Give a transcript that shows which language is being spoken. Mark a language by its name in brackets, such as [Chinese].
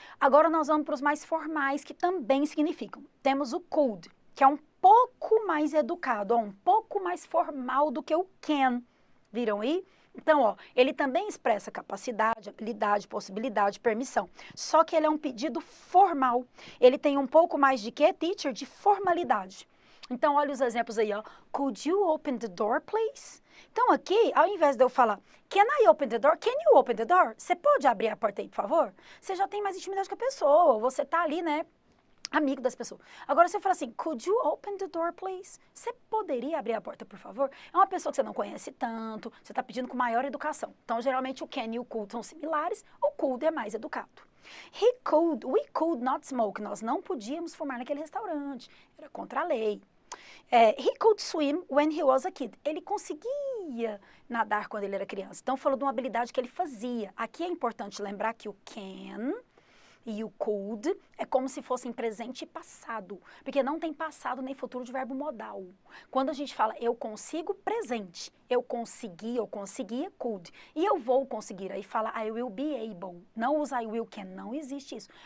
[Portuguese] Agora nós vamos para os mais formais, que também significam. Temos o could, que é um pouco mais educado, um pouco mais formal do que o can. Viram aí? Então, ó, ele também expressa capacidade, habilidade, possibilidade, permissão. Só que ele é um pedido formal. Ele tem um pouco mais de quê, teacher? De formalidade. Então, olha os exemplos aí, ó. [English] Could you open the door, please? [Portuguese] Então, aqui, ao invés de eu falar, can I open the door? Can you open the door? Você pode abrir a porta aí, por favor? Você já tem mais intimidade com a pessoa. Você tá ali, né? Amigo das pessoas. Agora, se eu falar assim, could you open the door, please? Você poderia abrir a porta, por favor? É uma pessoa que você não conhece tanto, você está pedindo com maior educação. Então, geralmente, o can e o could são similares, o could é mais educado. We could not smoke. Nós não podíamos fumar naquele restaurante. Era contra a lei. [English] He could swim when he was a kid. [Portuguese] Ele conseguia nadar quando ele era criança. Então, falou de uma habilidade que ele fazia. Aqui é importante lembrar que o can e o could é como se fossem presente e passado, porque não tem passado nem futuro de verbo modal. Quando a gente fala eu consigo, presente, eu consegui, eu conseguia, could, e eu vou conseguir, aí fala I will be able, não usa I will can, não existe isso.